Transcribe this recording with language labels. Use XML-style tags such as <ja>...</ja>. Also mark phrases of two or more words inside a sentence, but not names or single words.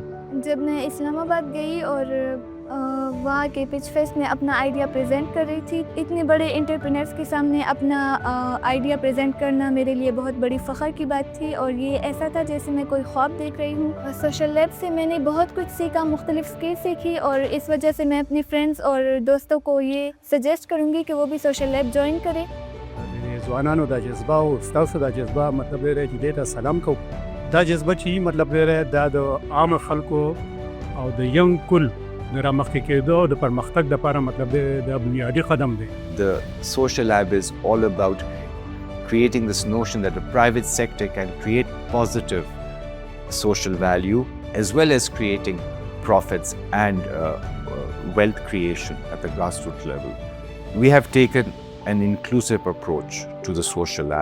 <ur>جب میں اسلام آباد گئی اور وہاں کے</ur> <en>pitch fest</en> <ur>میں اپنا آئیڈیا پریزنٹ کر رہی تھی اتنے بڑے انٹرپرینیورز کے سامنے اپنا آئیڈیا پریزنٹ کرنا میرے لیے بہت بڑی فخر کی بات تھی اور یہ ایسا تھا جیسے میں کوئی خواب دیکھ رہی ہوں سوشل لیب سے میں نے بہت کچھ سیکھا مختلف اسکل سیکھی اور اس وجہ سے میں اپنے فرینڈز اور دوستوں کو یہ سجیسٹ کروں گی کہ وہ بھی سوشل لیب جوائن کریں</ur> <ps>ځوانانو دا جذبه او ستاسو دا جذبه مطلب دی چې دې ته سلام کوم دا جذبه چې مطلب دی دا د عام خلکو او د ینګ کل د رامخکې کېدو د پرمختګ لپاره مطلب د بنیادي قدم دی.</ps> <en>The social lab is all about creating this notion that the private sector can create positive social value as well as creating profits and wealth creation at the grassroots level. We have taken an inclusive approach to the social lab.</en>